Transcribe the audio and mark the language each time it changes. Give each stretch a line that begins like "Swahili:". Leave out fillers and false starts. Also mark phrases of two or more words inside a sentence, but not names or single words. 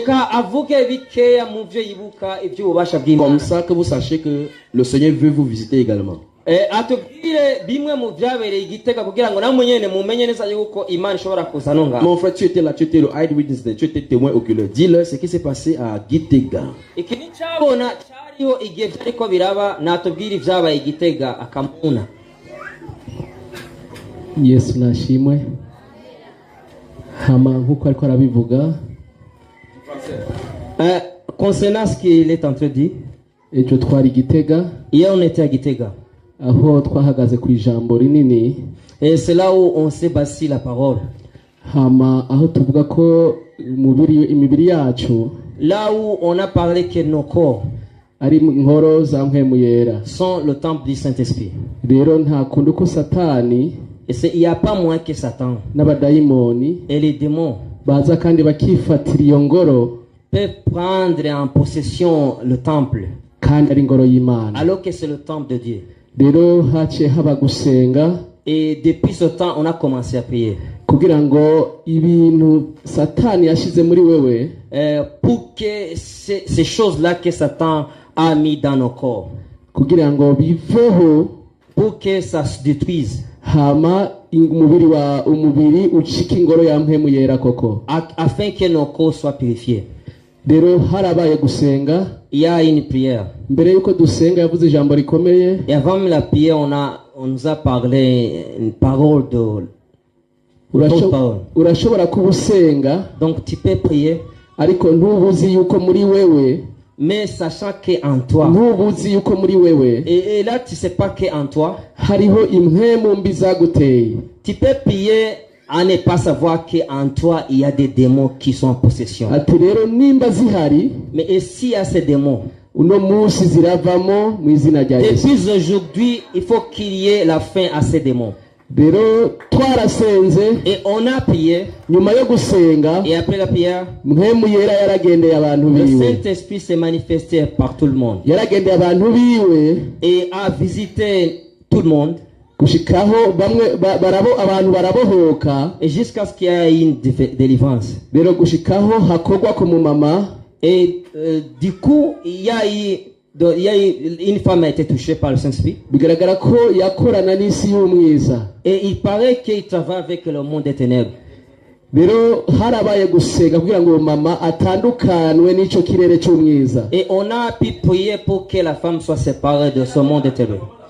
French: Comme ça que vous sachiez que le Seigneur veut vous visiter également. Mon frère, tu étais là, tu étais le eyewitness, tu étais témoin oculaire. Dis-leur ce qui s'est passé à Gitega.
Rundi: Yesu nashimwe. Hama nkuko ariko arabivuga.
French: Concernant ce qu'il est en train de dire,
Rundi: ejo twari Gitega.
French: Hier on était à Gitega.
Rundi: Aho twahagaze ku ijambo rinini.
French: Et c'est là où on s'est bâti la parole.
Rundi: Hama aho tuvuga ko imibiri yacu.
French: Là où on a parlé que nos corps
Rundi: ari nkoro za mpwemu yera
French: sont le temple du Saint-Esprit.
Rundi: Rero nta kundi ko Satani
French: il n'y a pas moins que Satan et les démons
Rundi: baza kandi bakifatira iyo ngoro
French: peuvent prendre en possession le temple
Rundi: kandi ari ingoro y'Imana
French: alors que c'est le temple de Dieu.
Rundi: Rero haciye haba gusenga
French: et depuis ce temps on a commencé à prier
Rundi: kugira ngo ibintu Satani yashize muri wewe
French: pour que ces choses-là que Satan a mis dans nos corps
Rundi: kugira ngo biveho
French: pour que ça se détruise
Rundi: hama umubiri ucika ingoro ya mpwemu yera koko
French: afin que nos corps soient purifiés.
Rundi: Rero harabaye gusenga,
French: il y a une prière.
Rundi: Mbere yuko dusenga yavuze ijambo rikomeye.
French: Et avant la prière on nous a parlé une parole de
Rundi: urashobora kubusenga,
French: donc tu peux prier
Rundi: ariko ntubuzi yuko muri wewe,
French: mais sachant que en toi,
Rundi: ntubuzi yuko muri wewe,
French: et là tu sais pas que en toi
Rundi: hariho impwemu mbi zaguteye.
French: Tu peux prier à ne pas savoir qu'en toi il y a des démons qui sont en possession.
Rundi: Ati rero nimba zihari,
French: mais et s'il y a ces démons,
Rundi: uno munsi ziravamo mu izina rya Yesu.
French: Depuis aujourd'hui il faut qu'il y ait la fin à ces démons.
Rundi: Rero twarasenze,
French: et on a prié,
Rundi: nyuma yo gusenga,
French: et après la prière,
Rundi: mpwemu yera yaragendeye abantu
French: le
Rundi: biwe.
French: Saint-Esprit s'est manifesté par tout le monde,
Rundi: yaragendeye abantu biwe,
French: et a visité tout le monde,
Rundi: gushikaho bamwe abantu barabohoka,
French: et jusqu'à ce qu'il y ait une délivrance.
Rundi: Rero gushikaho hakorwa ku mama,
French: et du coup il y a eu Une femme a été touchée par le Saint-Esprit. Et il paraît qu'il travaille avec le monde des ténèbres. Et on a pu prier pour que la femme soit séparée de ce monde des ténèbres.